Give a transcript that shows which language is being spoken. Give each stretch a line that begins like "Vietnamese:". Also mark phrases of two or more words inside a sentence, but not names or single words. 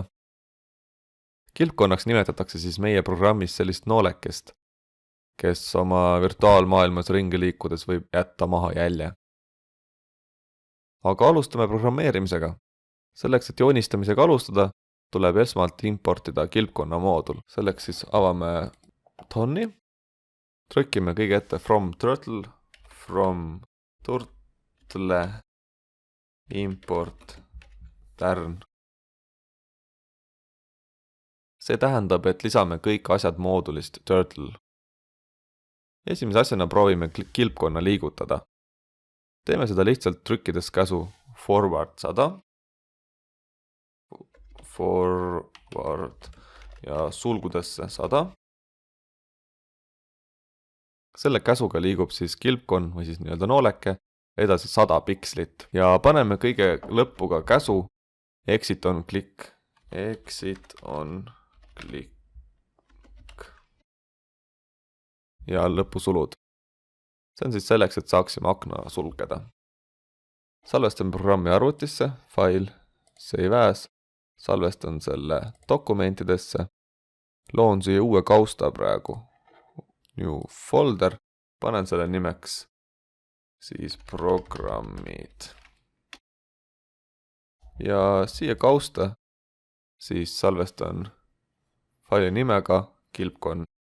Estonian: Kilpkonnaks nimetatakse siis meie programmis sellist noolekest, kes oma virtuaalmaailmas ringi liikudes võib jätta maha jälje. Aga alustame programmeerimisega. Selleks, et joonistamisega alustada, tuleb esmalt importida kilpkonna moodul. Selleks siis avame Pythoni, trükime kõige ette
English: from turtle import tern.
Estonian: See tähendab, et lisame kõik asjad moodulist Turtle. Esimese asjana proovime kilpkonna liigutada. Teeme seda lihtsalt trükkides käsu forward 100, forward ja sulgudesse 100. Selle käsuga liigub siis kilpkonn või siis nii-öelda nooleke edasi 100 pikslit ja paneme kõige lõppu ka käsu
English: exit on click. Exit on click
Estonian: ja lõpusulud. See on siis selleks, et saaksime akna sulgeda. Salvestan programmi arvutisse,
English: file, save as,
Estonian: salvestan selle dokumentidesse, loon siia uue kausta praegu,
English: new folder,
Estonian: panen selle nimeks siis programmid. Ja siia kausta siis salvestan faili nimega kilpkonn.